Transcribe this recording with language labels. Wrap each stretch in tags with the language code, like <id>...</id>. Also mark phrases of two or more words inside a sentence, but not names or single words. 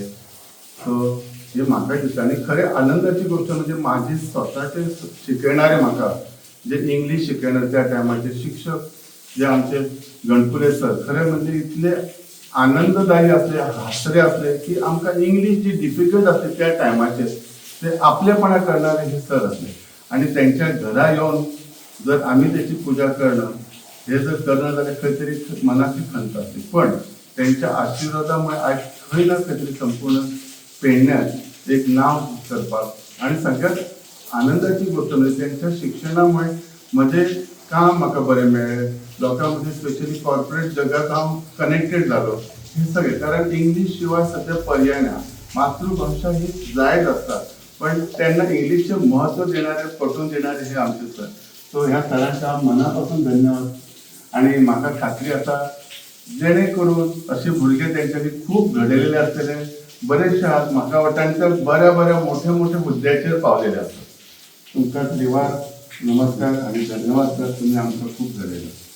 <kok>सो हे म्हाका दिसता. आनी खरें आनंदाची गोष्ट म्हणजे माझे स्वताचे शिकयणारे म्हाका जे इंग्लीश शिकयणारे त्या टायमाचे शिक्षक जे आमचे गणपुले सर खरें म्हणजे इतले आनंददायी असले, हासरे असले की आमकां इंग्लीश जी डिफिकल्ट असते त्या टायमाचेर ते आपलेपणा करणारे हे सर असले. आणि त्यांच्या घरा येऊन जर आम्ही त्याची पूजा करणं हे जर करणं जाल्यार खंय तरी मनाची खंत असते. पण त्यांच्या आशीर्वादामुळे आज खंय ना खंय तरी संपूर्ण पेडण्यात एक नाव करपाक आणि सगळ्यात आनंदाची गोष्ट म्हणजे त्यांच्या शिक्षणामुळे म्हणजे काम म्हाका बरें मेळ्ळें. लोकां मदीं</kok> <en>specially corporate</en> <kok>जगात हांव कनेक्टेड जालो. हे सगळें कारण इंग्लीश शिवाय सध्या पर्याय ना. मातृभाषा ही जायच आसता पण त्यांना इंग्लिशचे महत्त्व देणारे पटवून देणारे हे आमचे सर. सो ह्या सरांचा मनापासून धन्यवाद. आणि म्हाका खात्री आसा जेणे करून असे भुरगे त्यांच्यानी खूप घडयलेले आसतले, बरेचशे आहात म्हाका वाटता बऱ्या बऱ्या मोठ्या मोठ्या हुद्द्याचेर पावलेले आसात. तुमकां देवाक नमस्कार आणि धन्यवाद सर, तुम्ही आमकां खूप घडयलं.</kok>